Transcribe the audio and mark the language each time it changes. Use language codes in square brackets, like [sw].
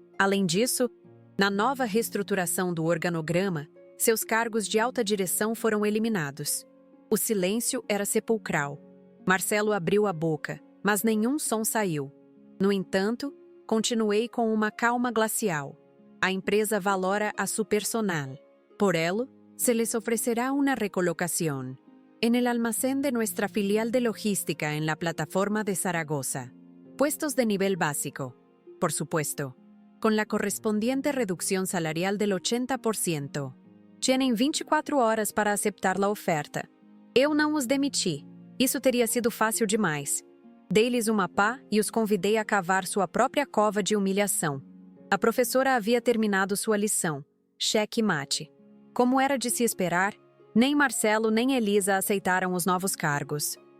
[pt] Além disso, na nova reestruturação do organograma, seus cargos de alta direção foram eliminados. O silêncio era sepulcral. Marcelo abriu a boca, mas nenhum som saiu. No entanto, continuei com uma calma glacial. [es] A empresa valora a su personal. Por ello, se les ofrecerá una recolocación en el almacén de nuestra filial de logística en la plataforma de Zaragoza. Puestos de nivel básico, por supuesto, con la correspondiente reducción salarial del 80%. Tienen 24 horas para aceptar la oferta. [pt] Eu não os demiti. Isso teria sido fácil demais. Dei-lhes uma pá e os convidei a cavar sua própria cova de humilhação. A professora havia terminado sua lição. Cheque mate. Como era de se esperar, nem Marcelo nem Elisa aceitaram os novos cargos.